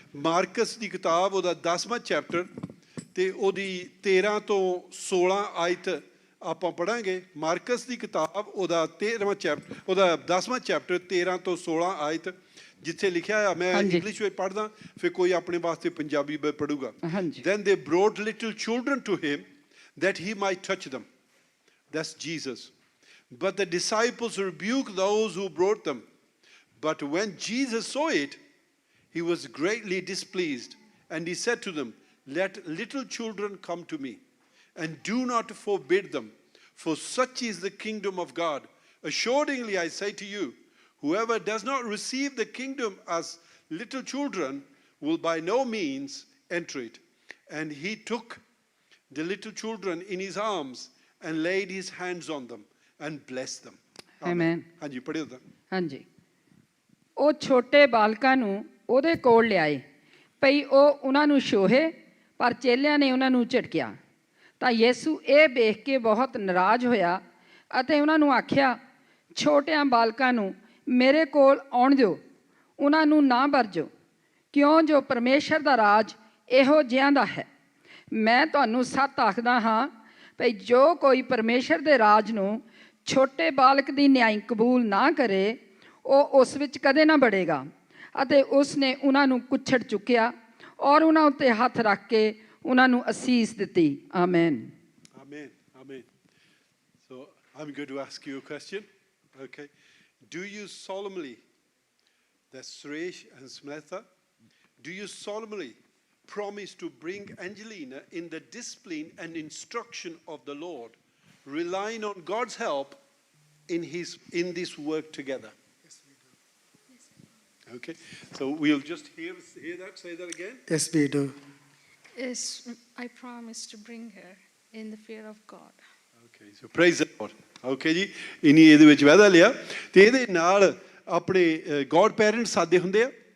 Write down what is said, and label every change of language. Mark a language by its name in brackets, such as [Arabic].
[Punjabi] Marks ਦੀ ਕਿਤਾਬ, ਉਹਦਾ 10ਵਾਂ chapter ਅਤੇ ਉਹਦੀ 13 ਤੋਂ 16 ਆਇਤ ਆਪਾਂ ਪੜ੍ਹਾਂਗੇ। ਮਾਰਕਸ ਦੀ ਕਿਤਾਬ, ਉਹਦਾ 13ਵਾਂ ਚੈਪਟਰ, ਉਹਦਾ 10ਵਾਂ ਚੈਪਟਰ 13 ਤੋਂ 16 ਆਇਤ ਜਿੱਥੇ ਲਿਖਿਆ ਆ। ਮੈਂ ਇੰਗਲਿਸ਼ ਵਿੱਚ ਪੜ੍ਹਦਾ, ਫਿਰ ਕੋਈ ਆਪਣੇ ਵਾਸਤੇ Punjabi ਪੜ੍ਹੂਗਾ। [English] Then they brought little children to him that he might touch them. That's Jesus. But the disciples rebuked those who brought them. But when Jesus saw it, he was greatly displeased, and he said to them, "Let little children come to me, and do not forbid them, for such is the kingdom of God. Assuredly, I say to you, whoever does not receive the kingdom as little children will by no means enter it." And he took the little children in his arms and laid his hands on them and blessed them. Amen. [Punjabi] ਹਾਂਜੀ ਪੜ੍ਹਿਓ ਤਾਂ ਹਾਂਜੀ, ਉਹ ਛੋਟੇ ਬਾਲਕਾਂ ਨੂੰ ਉਹਦੇ ਕੋਲ ਲਿਆਏ ਭਈ ਉਹ ਉਹਨਾਂ ਨੂੰ ਛੋਹੇ, ਪਰ ਚੇਲਿਆਂ ਨੇ ਉਹਨਾਂ ਨੂੰ ਝਿੜਕਿਆ। ਤਾਂ ਯੀਸੂ ਇਹ ਵੇਖ ਕੇ ਬਹੁਤ ਨਾਰਾਜ਼ ਹੋਇਆ ਅਤੇ ਉਹਨਾਂ ਨੂੰ ਆਖਿਆ, ਛੋਟਿਆਂ ਬਾਲਕਾਂ ਨੂੰ ਮੇਰੇ ਕੋਲ ਆਉਣ ਦਿਓ, ਉਹਨਾਂ ਨੂੰ ਨਾ ਵਰਜੋ, ਕਿਉਂ ਜੋ ਪਰਮੇਸ਼ਰ ਦਾ ਰਾਜ ਇਹੋ ਜਿਹਿਆਂ ਦਾ ਹੈ। ਮੈਂ ਤੁਹਾਨੂੰ ਸੱਚ ਆਖਦਾ ਹਾਂ ਭਈ ਜੋ ਕੋਈ ਪਰਮੇਸ਼ਰ ਦੇ ਰਾਜ ਨੂੰ ਛੋਟੇ ਬਾਲਕ ਦੀ ਨਿਆਈ ਕਬੂਲ ਨਾ ਕਰੇ, ਉਹ ਉਸ ਵਿੱਚ ਕਦੇ ਨਾ ਵੜੇਗਾ। ਅਤੇ ਉਸ ਨੇ ਉਹਨਾਂ ਨੂੰ ਕੁੱਛੜ ਚੁੱਕਿਆ ਔਰ ਉਹਨਾਂ ਉੱਤੇ ਹੱਥ ਰੱਖ ਕੇ ਉਹਨਾਂ ਨੂੰ ਅਸੀਸ ਦਿੱਤੀ। Amen. [English] Amen. Amen. So I'm going to ask you a question. Okay. Do you solemnly, that's Suresh and Smletha, do you solemnly promise to bring Angelina in the discipline and instruction of the Lord, relying on God's help in this work together? Yes, we do. Yes. Okay. So we'll just hear that. Say that again. Yes, we do. Yes, I promise to bring her in the fear of God. Okay, so praise the Lord. [Punjabi] Okay ਜੀ, ਇਨੀ ਇਹਦੇ ਵਿੱਚ ਵਾਅਦਾ ਲਿਆ ਤੇ ਇਹਦੇ ਨਾਲ ਆਪਣੇ ਗੋਡ ਪੈਰੈਂਟਸ ਸਾਦੇ ਹੁੰਦੇ ਆ।